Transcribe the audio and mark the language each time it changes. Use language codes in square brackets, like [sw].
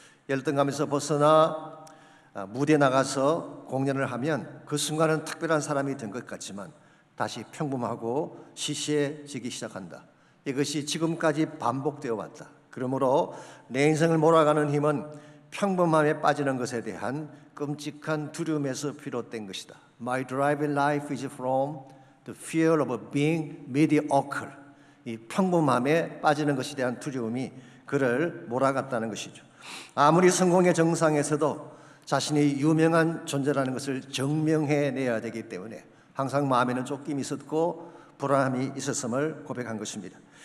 [ko] 열등감에서 벗어나 무대에 나가서 공연을 하면 그 순간은 특별한 사람이 된 것 같지만 다시 평범하고 시시해지기 시작한다. 이것이 지금까지 반복되어 왔다. 그러므로 내 인생을 몰아가는 힘은 평범함에 빠지는 것에 대한 끔찍한 두려움에서 비롯된 것이다. [en] My drive in life is from the fear of being mediocre. [ko] 이 평범함에 빠지는 것에 대한 두려움이 그를 몰아갔다는 것이죠. 아무리 성공의 정상에서도 자신이 유명한 존재라는 것을 증명해내야 되기 때문에 항상 마음에는 쫓김이 있었고 불안함이 있었음을 고백한 것입니다.